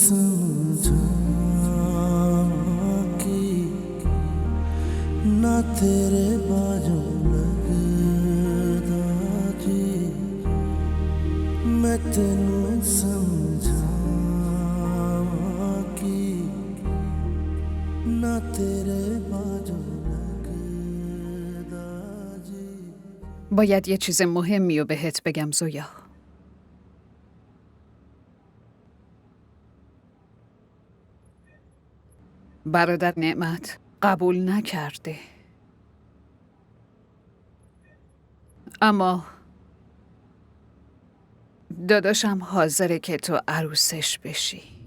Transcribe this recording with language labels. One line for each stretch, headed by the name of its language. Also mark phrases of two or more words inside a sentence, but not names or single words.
Punjabi: ਸਮਝਾਵਾਂ ਕੀ ਨਾ ਤੇਰੇ ਬਾਝੋਂ ਲੱਗਦਾ ਜੀ ਮੈਂ ਤੈਨੂੰ ਸਮਝਾਵਾਂ ਕੀ ਨਾ ਤੇਰੇ ਬਾਝੋਂ ਲੱਗਦਾ ਜੀ.
Persian: باید یه چیز مهمی رو بهت بگم زویا. برادر نعمت قبول نکرده. اما داداشم حاضره که تو عروسش بشی.